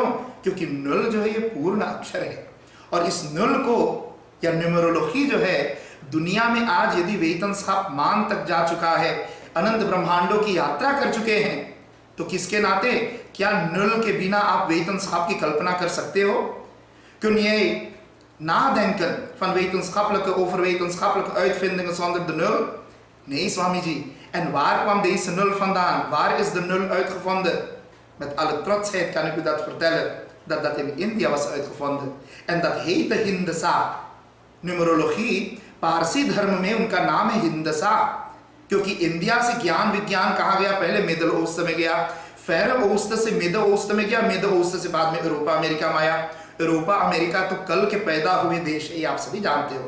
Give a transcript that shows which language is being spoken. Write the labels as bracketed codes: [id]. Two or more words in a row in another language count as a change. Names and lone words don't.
[hi] क्योंकि नल जो है ये पूर्ण अक्षर है। और इस नल को या न्यूमरोलॉजी जो है दुनिया में आज यदि वेतनस्खाप मान तक जा चुका है, अनंत ब्रह्मांडों की यात्रा कर चुके हैं, तो किसके नाते? क्या नल के बिना आप वेतनस्खाप की कल्पना कर सकते हो? [nl] Kun jij nadenken van wetenschappelijke over wetenschappelijke uitvindingen zonder de nul? Nee, Swamiji. En waar kwam deze nul vandaan? Waar is de nul uitgevonden? Met alle trotsheid kan ik u dat vertellen, dat dat in India was uitgevonden. En dat heette Hindasa. [hi] न्यूमरोलॉजी पारसी धर्म में उनका नाम है हिंदसा, क्योंकि इंडिया से ज्ञान विज्ञान कहाँ गया? पहले मिडल ओस्ट में गया, फिर ओस्ट से मिडल ओस्ट में गया, मिडल ओस्ट से बाद में यूरोपा अमेरिका में आया। यूरोपा अमेरिका तो कल के पैदा हुए देश है, ये आप सभी जानते हो।